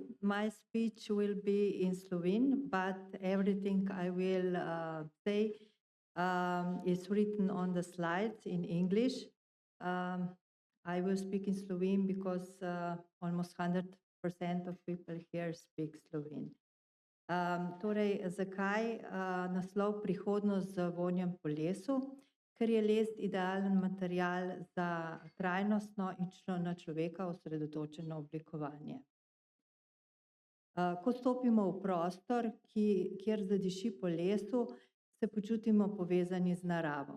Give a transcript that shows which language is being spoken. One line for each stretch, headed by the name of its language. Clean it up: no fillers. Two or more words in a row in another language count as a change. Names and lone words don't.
English: My speech will be in Slovene, but everything I will say is written on the slides in English. Um, I will speak in Slovene because almost 100% of people here speak Slovene.
Slovenian: Torej, zakaj naslov Prihodnost z vonjem po lesu? Ker je les idealen material za trajnostno in na človeka osredotočeno oblikovanje. Ko stopimo v prostor, kjer zadiši po lesu, se počutimo povezani z naravo.